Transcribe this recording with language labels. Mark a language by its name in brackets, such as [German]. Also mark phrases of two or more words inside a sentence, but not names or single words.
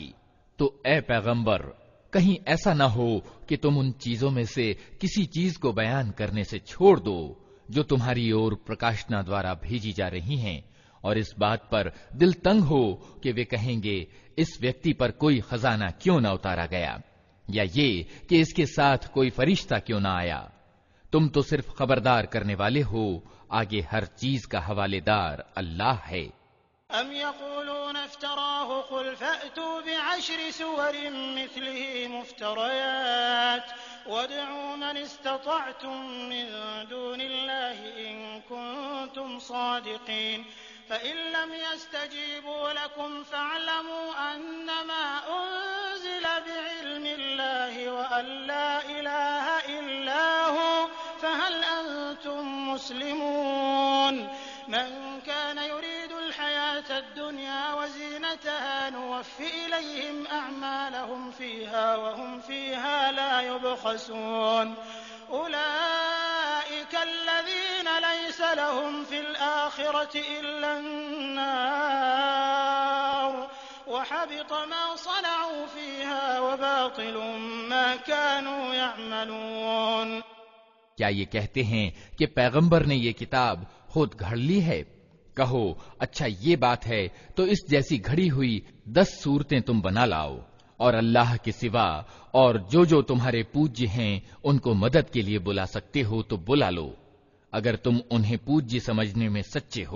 [Hindi] तो ए पैगंबर, कहीं ऐसा न हो कि तुम उन चीजों में से किसी चीज को बयान करने से छोड़ दो जो तुम्हारी ओर प्रकाशना द्वारा भेजी जा रही हैं, और इस बात पर दिल तंग हो कि वे कहेंगे इस व्यक्ति पर कोई खजाना क्यों न उतारा गया, या ये कि इसके साथ कोई फरिश्ता क्यों न आया। तुम तो सिर्फ खबरदार करने वाले हो, आगे हर चीज का हवालेदार अल्लाह है। [Arabic] أم يقولون افتراه قل فأتوا بعشر سور مثله مفتريات وادعوا من استطعتم من دون الله إن كنتم صادقين فإن لم يستجيبوا لكم فاعلموا أنما أنزل بعلم الله وأن لا إله إلا هو فهل أنتم مسلمون. من كان يريد الحياة الدنيا وزينتها نوف إليهم أعمالهم فيها وهم فيها لا يبخسون. أولئك الذين ليس لهم في الآخرة إلا النار وحبط ما صنعوا فيها وباطل ما كانوا يعملون. [Hindi] क्या ये कहते हैं कि पैगंबर ने ये किताब खुद घड़ ली है? कहो, अच्छा ये बात है तो इस जैसी घड़ी हुई 10 सूरतें तुम बना लाओ, और अल्लाह के सिवा और जो तुम्हारे पूज्य हैं उनको मदद के लिए बुला सकते हो तो बुला लो, अगर तुम उन्हें पूज्य समझने में सच्चे हो।